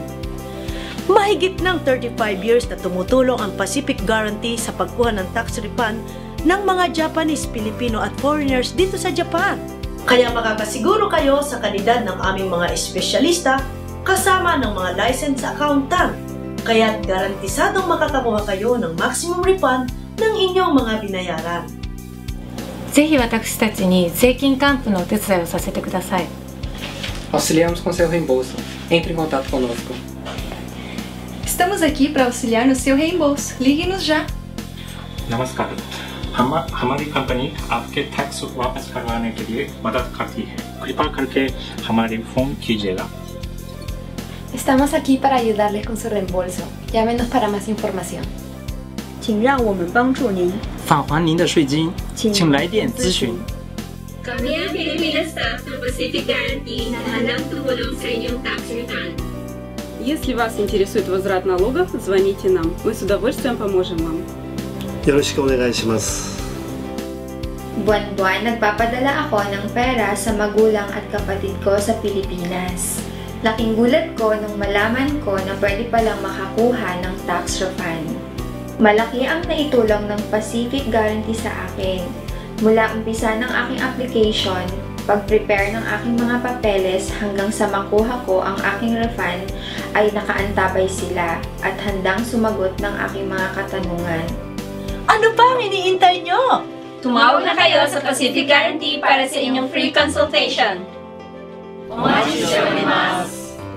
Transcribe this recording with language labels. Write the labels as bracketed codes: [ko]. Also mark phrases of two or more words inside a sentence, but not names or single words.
[tl] Mahigit ng 35 years na tumutulong ang Pacific Guarantee sa pagkuha ng [en] tax refund [tl] ng mga Japanese, Filipino at foreigners dito sa Japan. Kaya makakasiguro kayo sa kalidad ng aming mga espesyalista kasama ng mga [en] licensed accountant. [tl] Kaya't garantisadong makakakuha kayo ng [en] maximum refund [tl] ng inyong mga binayaran. [ja] ぜひ私たちに税金還付のお手伝いをさせてください。 [pt] Auxiliamos com seu reembolso. Entre em contato conosco. Estamos aqui para auxiliar no seu reembolso. Ligue-nos já. [hi] नमस्कार, हमारी कंपनी आपके टैक्स वापस करवाने के लिए मदद करती है। कृपया करके हमारे फोन कीजिएगा। [es] Estamos aquí para ayudarles con su reembolso. Llámenos para más información. [zh] 请让我们帮助您返还您的税金，请来电咨询。 [tl] Kami ang [en] Filipina staff [tl] ng Pacific Guarantee na handang tumulong sa inyong [en] tax refund. [ru] Если вас интересует возврат налогов, звоните нам. Мы с удовольствием поможем вам. [ja] よろしくお願いします。 [tl] Buwan-buwan nagpapadala ako ng pera sa magulang at kapatid ko sa Pilipinas. Laking gulat ko nung malaman ko na pwede palang makakuha ng [en] tax refund. [tl] Malaki ang naitulong ng Pacific Guarantee sa akin. Mula umpisa ng aking application, pag-prepare ng aking mga papeles hanggang sa makuha ko ang aking refund ay nakaantabay sila at handang sumagot ng aking mga katanungan. Ano pa ang iniintay nyo? Tumawag na kayo sa Pacific Guarantee para sa inyong [en] free consultation. [ja] お待ちしております。